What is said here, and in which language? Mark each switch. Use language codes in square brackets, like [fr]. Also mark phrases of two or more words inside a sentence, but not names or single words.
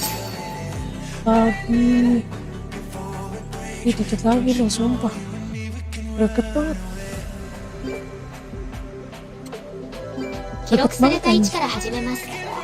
[id] Tadi dikit lagi loh, sumpah. Deket banget. [ja] 記録された位置から始めます。